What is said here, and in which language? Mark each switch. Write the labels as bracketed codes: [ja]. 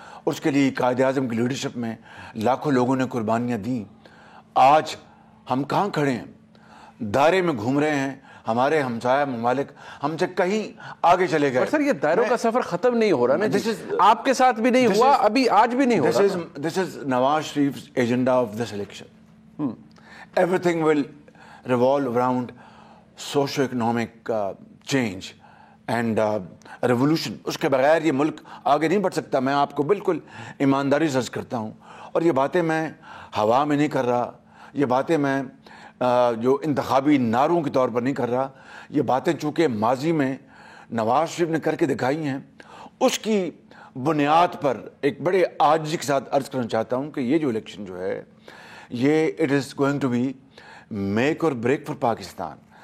[ur] اس کے لیے قائد اعظم کی لیڈرشپ میں لاکھوں لوگوں نے قربانیاں دیں. آج ہم کہاں کھڑے ہیں؟ دائرے میں گھوم رہے ہیں. ہمارے ہمسایہ ممالک ہم سے کہیں آگے چلے گئے. سر یہ دائروں کا سفر ختم نہیں ہو رہا نا, آپ کے ساتھ بھی نہیں ہوا, ابھی آج بھی نہیں ہو رہا. [en] This is Nawaz Sharif's agenda of this election. Everything will revolve around socio-economic change and revolution. [ur] اس کے بغیر یہ ملک آگے نہیں بڑھ سکتا. میں آپ کو بالکل ایمانداری سے عرض کرتا ہوں, اور یہ باتیں میں ہوا میں نہیں کر رہا, یہ باتیں میں جو انتخابی نعروں کے طور پر نہیں کر رہا. یہ باتیں چونکہ ماضی میں نواز شریف نے کر کے دکھائی ہیں, اس کی بنیاد پر ایک بڑے عاجزی کے ساتھ عرض کرنا چاہتا ہوں کہ یہ جو الیکشن جو ہے یہ [en] It is going to be make or break for Pakistan.